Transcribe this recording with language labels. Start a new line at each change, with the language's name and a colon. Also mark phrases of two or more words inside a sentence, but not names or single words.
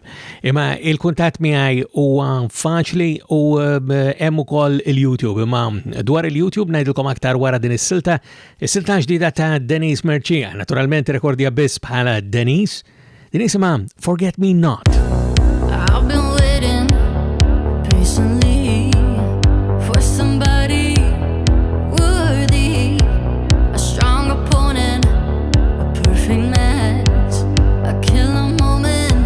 Maltese: Imma il-kuntatt miegħi huwa faċli u hemm ukoll il-YouTube. Imma dwar il-YouTube ngħidilkom aktar wara din is-silta ġdida ta' Denise Mercia, naturalment rekordja biss bħala Denise. Din isimha Forget Me Not.
English: I've been waiting patiently for somebody worthy, a strong opponent, a perfect match, a killer moment.